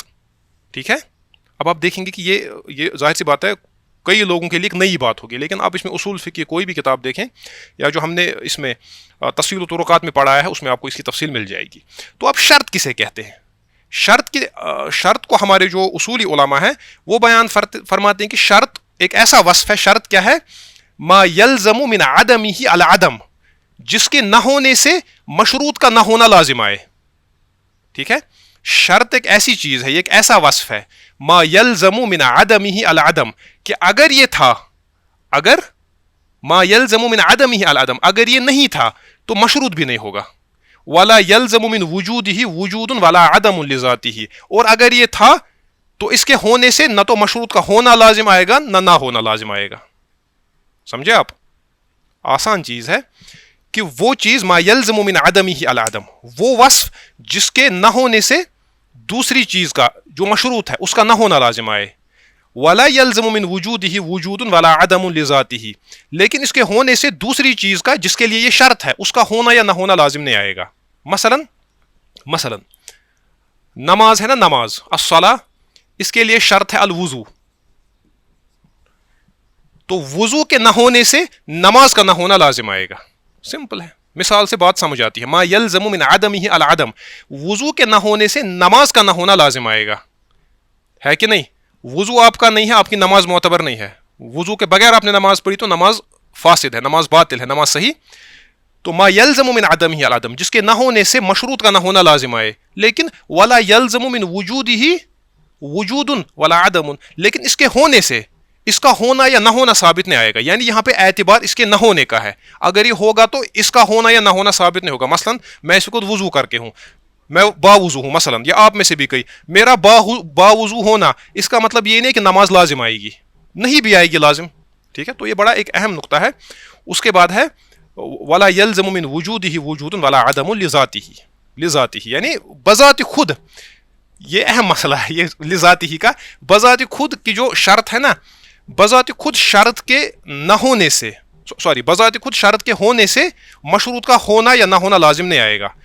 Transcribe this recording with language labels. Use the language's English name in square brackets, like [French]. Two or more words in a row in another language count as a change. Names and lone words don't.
[Urdu] ٹھیک ہے, اب آپ دیکھیں گے کہ یہ ظاہر سی بات ہے کئی لوگوں کے لیے ایک نئی بات ہوگی, لیکن آپ اس میں اصول فقہ کی کوئی بھی کتاب دیکھیں یا جو ہم نے اس میں تفصیل و طرقات میں پڑھایا ہے اس میں آپ کو اس کی تفصیل مل جائے گی. تو اب شرط کسے کہتے ہیں, شرط کو ہمارے جو اصولی علماء ہیں وہ بیان فرماتے ہیں کہ شرط ایک ایسا وصف ہے. شرط کیا ہے, [Arabic] ما یلزم من عدمہ العدم, [Urdu] جس کے نہ ہونے سے مشروط کا نہ ہونا لازم آئے. ٹھیک ہے, شرط ایک ایسی چیز ہے, یہ ایک ایسا وصف ہے, [Arabic] ما یلزم من عدمہ العدم, [Urdu] کہ اگر یہ تھا اگر [Arabic] ما یلزم من عدمہ العدم، [Urdu] اگر یہ نہیں تھا تو مشروط بھی نہیں ہوگا. [Arabic] ولا یلزم من وجودہ وجود ولا عدم لذاتہ، [Urdu] اور اگر یہ تھا تو اس کے ہونے سے نہ تو مشروط کا ہونا لازم آئے گا نہ ہونا لازم آئے گا. سمجھے آپ؟ آسان چیز ہے کہ وہ چیز [Arabic] ما یلزم من عدمہ العدم، [Urdu] وہ وصف جس کے نہ ہونے سے دوسری چیز کا جو مشروط ہے اس کا نہ ہونا لازم آئے. [Arabic] ولا یلزم من وجودہ وجود ولا عدم لذاتہ، [Urdu] لیکن اس کے ہونے سے دوسری چیز کا جس کے لیے یہ شرط ہے اس کا ہونا یا نہ ہونا لازم نہیں آئے گا. مثلا نماز ہے نا، نماز الصلاۃ، اس کے لیے شرط ہے الوضو، تو وضو کے نہ ہونے سے نماز کا نہ ہونا لازم آئے گا. سمپل ہے، مثال سے بات سمجھ آتی ہے. [Arabic] ما یلزم من عدمہ العدم، [Urdu] وضو کے نہ ہونے سے نماز کا نہ ہونا لازم آئے گا. ہے کہ نہیں؟ وضو آپ کا نہیں ہے، آپ کی نماز معتبر نہیں ہے. وضو کے بغیر آپ نے نماز پڑھی تو نماز فاسد ہے، نماز باطل ہے، نماز صحیح. تو [Arabic] ما یلزم من عدمہ العدم، [Urdu] جس کے نہ ہونے سے مشروط کا نہ ہونا لازم آئے. لیکن [Arabic] ولا یلزم من وجودہ وجود ولا عدم، [Urdu] لیکن اس کے ہونے سے اس کا ہونا یا نہ ہونا ثابت نہیں آئے گا. یعنی یہاں پہ اعتبار اس کے نہ ہونے کا ہے. اگر یہ ہوگا تو اس کا ہونا یا نہ ہونا ثابت نہیں ہوگا. مثلا میں اس کو وضو کر کے ہوں، میں باوضو ہوں مثلا، یا آپ میں سے بھی کئی، میرا باوضو ہونا اس کا مطلب یہ نہیں کہ نماز لازم آئے گی، نہیں بھی آئے گی لازم. ٹھیک ہے، تو یہ بڑا ایک اہم نقطہ ہے. اس کے بعد ہے [Arabic] ولا یلزم من وجودہ وجود ولا عدم لذاتہ، [Urdu] یعنی بذات خود، یہ اہم مسئلہ ہے یہ لذاتہ کا. بذات خود کی جو شرط ہے نا، بذات خود شرط کے نہ ہونے سے، بذات خود شرط کے ہونے سے مشروط کا ہونا یا نہ ہونا لازم نہیں آئے گا.